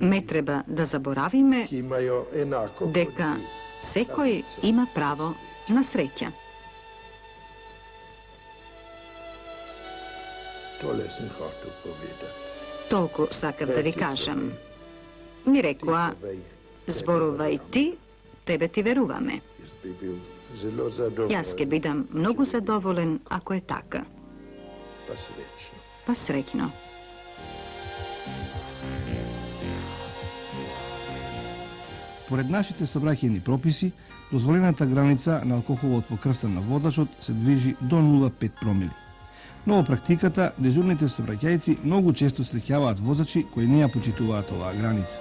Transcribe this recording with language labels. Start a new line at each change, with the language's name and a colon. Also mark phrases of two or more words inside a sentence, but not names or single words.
Macedonian: Не треба да заборавиме
Slovenian: ki imajo enako kot
Macedonian: дека
Slovenian: vi.
Macedonian: секој има право на среќа.
Slovenian: Tole sem hotel povedati.
Macedonian: Толку сакав да ви кажам. Ми рекоа, зборувај ти, тебе ти веруваме.
Slovenian: Jaz bi bil zelo zadovoljen,
Macedonian: Јас ќе бидам многу задоволен ако е така.
Slovenian: pa srečno.
Macedonian: Па среќно. Според нашите собраќајни прописи, дозволената граница на алкохолот во крвта на возачот се движи до 0,5 промили. Но во практиката, дежурните собраќајци многу често среќаваат возачи кои не ја почитуваат оваа граница.